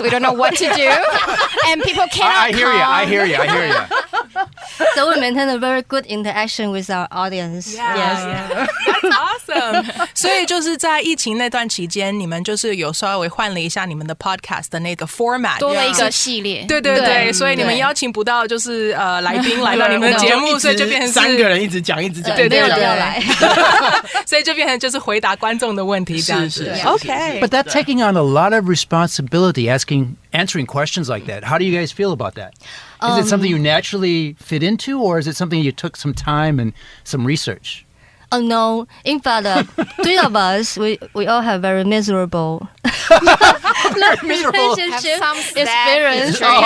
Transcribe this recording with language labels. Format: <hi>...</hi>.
<en>We don't know what to do, and people cannot I hear you. So we maintain a very good interaction with our audience. Yeah. That's awesome.</en> <zh>所以就是在疫情那段期间，你们就是有稍微换了一下你们的 podcast 的那个 format，多了一个系列。对，所以你们邀请不到就是来宾来到你们的节目，所以就变成是 3个人一直讲。对，没有人要来。所以就变成就是回答观众的问题这样子。</zh> <en>Okay. But that's taking on a lot of responsibility, answering questions like that. How do you guys feel about that? Is it something you naturally fit into, or is it something you took some time and some research? Oh no! In fact, 3 of us, we all have very miserable relationship experience.</en>